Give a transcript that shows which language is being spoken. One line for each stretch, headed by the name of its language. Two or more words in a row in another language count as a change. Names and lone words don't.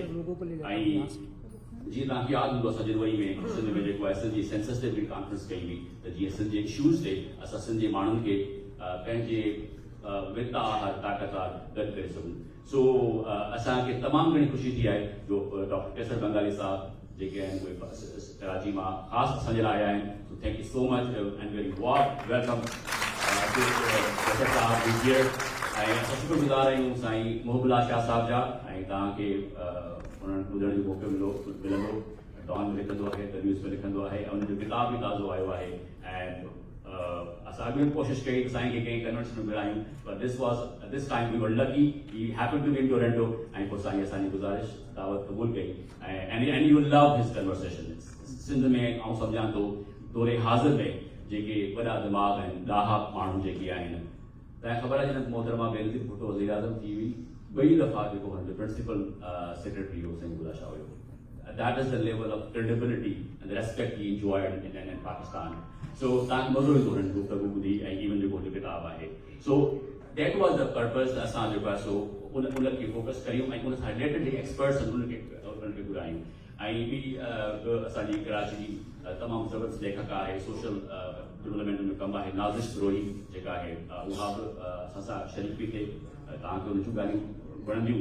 Sindhi: ऐं जीअं तव्हांखे यादि हूंदो असां जनवरी में सिंध में जेको आहे सिंध जी सेंसस ते बि कॉन्फ्रेंस कई हुई त जीअं सिंध जे इश्यूज़ ते असां सिंध जे माण्हुनि खे पंहिंजे विता ताक़तवार गॾु करे सघूं। सो असांखे तमामु घणी ख़ुशी थी आहे जो डॉक्टर केसर बंगाली साहब जेके आहिनि उहे कराची मां ख़ासि असांजे लाइ आया आहिनि।
English: So thank you so much and very warm welcome केसर साहब here।
Sindhi: ऐं असां शुक्रगुज़ार आहियूं साईं मोहबुल्ला शाह साहब जा, ऐं तव्हांखे उन्हनि ॿुधण जो मौक़ो मिलंदो, डॉन में लिखंदो आहे, द न्यूज़ में लिखंदो आहे, ऐं उनजो किताब बि ताज़ो आयो आहे। ऐं असां अॻु में कोशिशि कई त साईं खे कंहिं कन्वेंशन में मिलायूं,
English: पर this time we were lucky, he happened to be in Toronto,
Sindhi: ऐं पोइ साईं असांजी गुज़ारिश दावत क़बूल कई
English: and you love his conversation.
Sindhi: सिंध में आउं सम्झां थो दौरे हाज़िर में जेके वॾा दिमाग़ आहिनि, ॾाहा माण्हू जेके आहिनि, तव्हांखे ख़बर आहे जॾहिं मोहतरमा बेनज़ीर भुट्टो वज़ीर आज़म थी हुई, 2 दफ़ा जेको हुनजो
English: principal secretary
Sindhi: हो सिंध गुला शाह हुयो।
English: That is the level of credibility and the respect he enjoyed in Pakistan.
Sindhi: So तव्हांखे मज़ो ईंदो हुननि गुफ़्तगू ॿुधी ऐं इवन जेको किताब आहे। सो
English: that was the purpose
Sindhi: त असां जेको आहे सो उनखे फोकस करियूं ऐं उन सां रिलेटेड जेके एक्सपर्ट्स आहिनि उन्हनि खे घुरायूं। ऐं ॿी असांजी कराची जी तमामु ज़बरदस्त लेखक आहे,
English: social development
Sindhi: में कमु आहे, नाज़िश रोही जेका आहे उहा बि असां सां शरीक बि थिए, तव्हांखे उन जूं ॻाल्हियूं वणंदियूं।